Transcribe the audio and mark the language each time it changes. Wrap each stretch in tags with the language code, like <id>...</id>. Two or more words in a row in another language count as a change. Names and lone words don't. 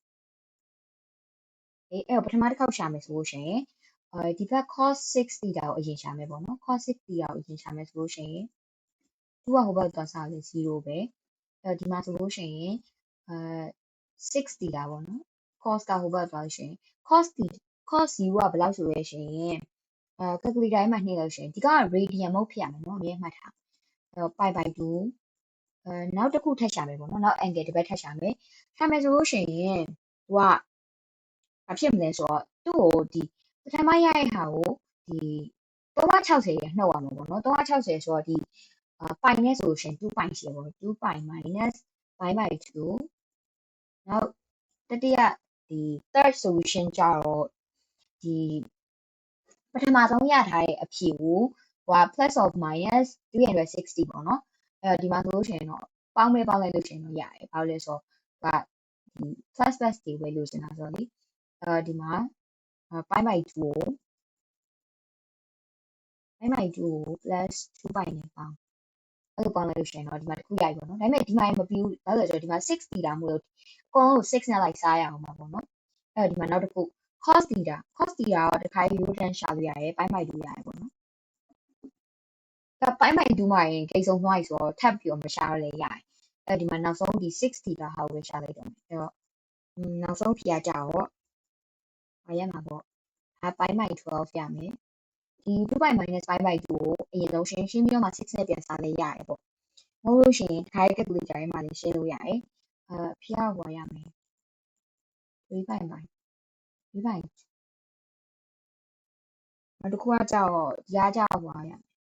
<my>အဲ့တော့ပထမတစ်ခေါက်ရှာမယ်ဆိုလို့ရှိရင်ဒီဘက်</my> <en>cos 6 theta</en> <my>ကိုအရင်ရှာမယ်ပေါ့နော်</my> <en>cos 6 theta</en> <my>ကိုအရင်ရှာမယ်ဆိုလို့ရှိရင်သူကဟိုဘက်သွားစားလို့0ပဲအဲ့တော့ဒီမှာဆိုလို့ရှိရင်6 theta ပေါ့နော် cos ကဟိုဘက်သွားလို့ရှိရင် cos 0ကဘယ်လောက်ဆိုလဲရှိရင်calculator ထဲမှာနှိပ်လို့ရှိရင်ဒီက radian မဟုတ်ဖြစ်ရမယ်နော်အမြဲမှတ်ထားအဲ့တော့</my> <en>pi by 2</en> <my>နောက်တစ်ခုထပ်ရှာမယ်ပေါ့ နော်နောက် angle တစ်ဘက်ထပ်ရှာမယ်ရှာမယ်ဆိုလို့ရှိရင်သူကဘာဖြစ်မလဲဆိုတော့သူ့ကိုဒီပထမရတဲ့ဟာကိုဒီ 360ရနှုတ်ရမှာပေါ့နော်360ဆိုတော့ဒီpi နဲ့ဆိုလို့ရှိရင်2 pi ရှိရပေါ့</my> <en>2 pi minus pi by 2</en> <my>နောက်တတိယဒီ</my> <en>third solution</en> <my>ကြတော့ဒီပထမဆုံးရထားတဲ့အဖြေကိုဟို</my> <en>plus of minus 360</en> <my>ပေါ့နော်အဲ့တော့ဒီမှာဆိုလို့ရှိရင်တော့ပေါင်းလိုက်လို့ရှိရင်တော့ရတယ်ဘာလို့လဲဆိုတော့ဒီ</my> <en>plus plus</en> <my>တွေပဲလို့ရှင်တာဆိုတော့လေဒီမှာ</my> <en>pi by 2</en> <my>ကို</my> <en>pi by 2</en> <my>ကို</my> <en>plus 2 pi</en> <my>နဲ့ပေါင်းအဲ့လိုပေါင်းလိုက်လို့ရှိရင်တော့ဒီမှာတစ်ခုရပြီပေါ့နော်ဒါပေမဲ့ဒီမှာမပြီးဘူးဘာလို့လဲဆိုတော့ဒီမှာ6 theta မို့လို့အကုန်လုံး6နဲ့လိုက်စားရအောင်ပါပေါ့နော်အဲ့တော့ဒီမှာနောက်တစ်ခု</my> <en>cos theta</en> <my>ကတော့တစ်ခါရိုးတန်းရှာလို့ရတယ်</my> <en>pi by 2</en> <my>ရတယ်ပေါ့နော်ဒါ</my> <en>pi by 2</en> <my>မှာရင်ဂိတ်ဆုံးသွားပြီ ဆိုတော့ထပ်ပြီးတော့မရှာရလဲရတယ်အဲ့ဒီမှာနောက်ဆုံးဒီ6 theta ဟာကိုပဲရှာလိုက်တော့မယ်အဲ့တော့နောက်ဆုံးဖြေရကြတော့ဘာရမှာပေါ့ဒါ</my> <en>pi by 12</en> <my>ရမယ်ဒီ</my> <en>2 pi minus pi by 2</en> <my>ကိုအရင်ဆုံးရှင်းပြီးတော့မှ6နဲ့ပြန်စားလဲရတယ်ပေါ့မဟုတ်လို့ရှိရင်တစ်ခါ calculator ထဲမှာလည်းရှင်းလို့ရတယ်ဖြေရဟောရမယ်</my> <en>3 pi by 3 pi</en> <my>နောက်တစ်ခုကကြတော့ဒီကကြတော့ဟောရမယ်</my>